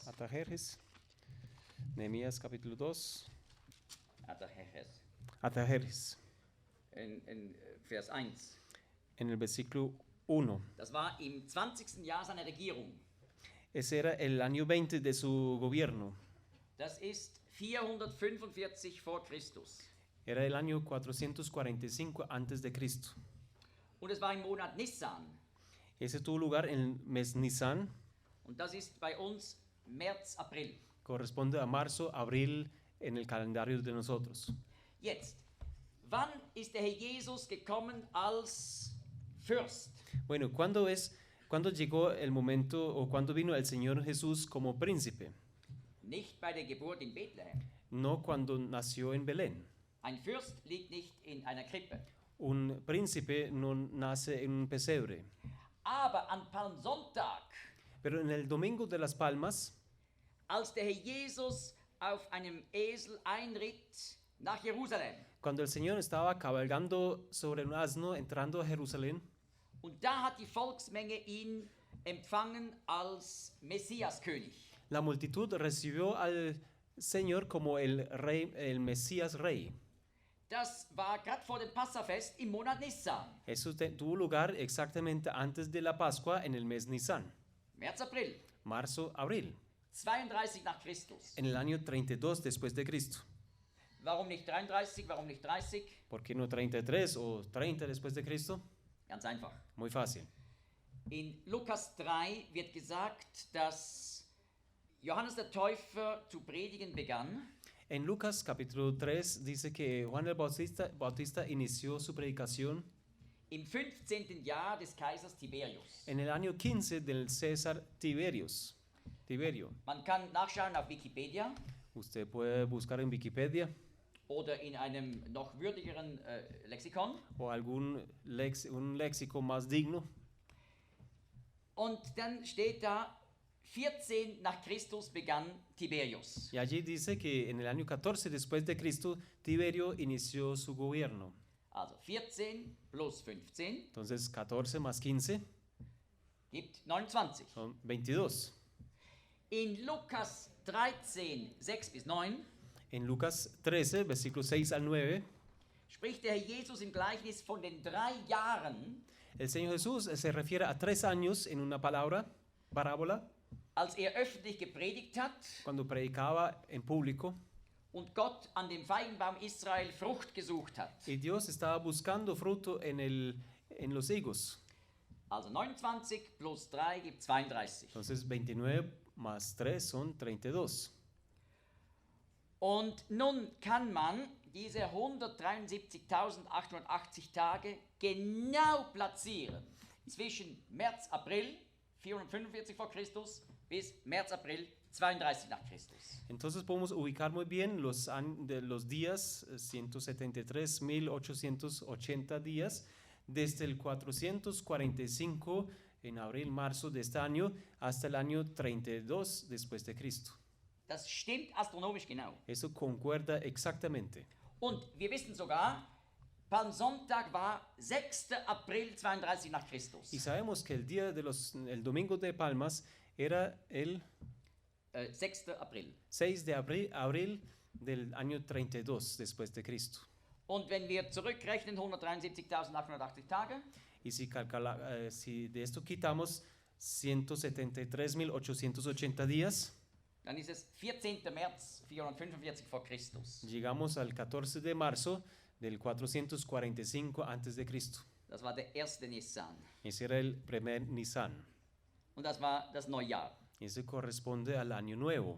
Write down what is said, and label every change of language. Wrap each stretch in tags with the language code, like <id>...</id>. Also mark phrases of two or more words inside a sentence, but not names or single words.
<es>Artajerjes, Nehemías capítulo 2. Artaxerxes. Artajerjes,</es> <de>In Vers 1.</de> <es>en el versículo 1.</es> <de>Das war im 20. Jahr seiner Regierung.</de> <es>Ese era el año 20 de su gobierno.</es> <de>Das ist 445 vor Christus.</de> <es>Era el año 445 antes de Cristo.</es> <de>Und es war im Monat Nissan.</de> <es>Ese tuvo lugar en el mes Nisan,</es> <de>Und das ist bei uns März, April.</de> <es>corresponde a marzo, abril en el calendario de nosotros.</es> <de>Jetzt, wann ist der Herr Jesus gekommen als Fürst?</de> <es>Bueno, ¿cuándo llegó el momento o cuándo vino el Señor Jesús como príncipe?</es> <de>Nicht bei der Geburt in Bethlehem.</de> <es>No cuando nació en Belén.</es> <de>Ein Fürst liegt nicht in einer Krippe.</de> <es>Un príncipe no nace en un pesebre.</es> <de>Aber an Palmsonntag,</de> <es>Pero en el Domingo de las Palmas,</es> <de>als der Herr Jesus auf einem Esel einritt nach Jerusalem,</de> <es>cuando el Señor estaba cabalgando sobre un asno entrando a Jerusalén,</es> <de>und da hat die Volksmenge ihn empfangen als Messiaskönig.</de> <es>la multitud recibió al Señor como el rey, el Mesías rey.</es> <de>Das war gerade vor dem Passafest im Monat Nissan.</de> <es>Eso tuvo lugar exactamente antes de la Pascua en el mes Nisan,</es> <de>März, April.</de> <es>marzo, abril,</es> <de>32 nach Christus.</de> <es>en el año 32 después de Cristo.</es> <de>Warum nicht 33? Warum nicht 30?</de> <es>¿Por qué no 33 o 30 después de Cristo?</es> <de>Ganz einfach.</de> <es>Muy fácil.</es> <de>In Lukas 3 wird gesagt, dass Johannes der Täufer zu predigen begann.</de> <es>En Lucas capítulo 3 dice que Juan el Bautista inició su predicación</es> <de>Im 15. Jahr des Kaisers Tiberius.</de> <es>en el año 15 del César Tiberio.</es> <de>Man kann nachschauen auf Wikipedia</de> <es>Usted puede buscar en Wikipedia</es> <de>oder in einem noch würdigeren Lexikon.</de> <es>o un léxico más digno.</es> <de>Und dann steht da 14 nach Christus begann Tiberius.</de> <es>Y allí dice que en el año 14 después de Cristo, Tiberio inició su gobierno.</es> <de>Also 14 plus 15</de> <es>Entonces 14 más 15</es> <de>gibt 29.</de> <es>son 22.</es> <de>In Lukas 13, 6 bis 9</de> <es>En Lucas 13, versículos 6 al 9,</es> <de>spricht der Herr Jesus im Gleichnis von den 3 Jahren,</de> <es>el Señor Jesús se refiere a 3 años en una parábola,</es> <de>als öffentlich gepredigt hat</de> <es>cuando predicaba en público</es> <de>und Gott an dem Feigenbaum Israel Frucht gesucht hat.</de> <es>y Dios estaba buscando fruto en los higos.</es> <de>Also 29 plus 3 gibt 32.</de> <es>Entonces 29 más 3 son 32.</es> <de>Und nun kann man diese 173.880 Tage genau platzieren zwischen März, April 445 vor Christus bis März, April 32 nach Christus.</de> <es>Entonces podemos ubicar muy bien los días, 173.880 días, desde el 445 en abril, marzo de este año, hasta el año 32 después de Cristo.</es> <de>Das stimmt astronomisch genau.</de> <es>Eso concuerda exactamente.</es> <de>Und wir wissen sogar, Palmsonntag war 6. April 32 nach Christus.</de> <es>Y sabemos que el domingo de Palmas era el</es> <de>6. April.</de> <es>6 de abril del año 32 después de Cristo.</es> <de>Und wenn wir zurückrechnen, 173.880 Tage,</de> <es>Y si de esto quitamos 173.880 días,</es> <de>dann ist es 14. März 445 vor Christus.</de> <es>llegamos al 14 de marzo del 445 antes de Cristo.</es> <de>Das war der erste Nissan.</de> <es>Ese era el primer Nisan.</es> <de>Und das war das Neujahr.</de> <es>Ese corresponde al año nuevo.</es>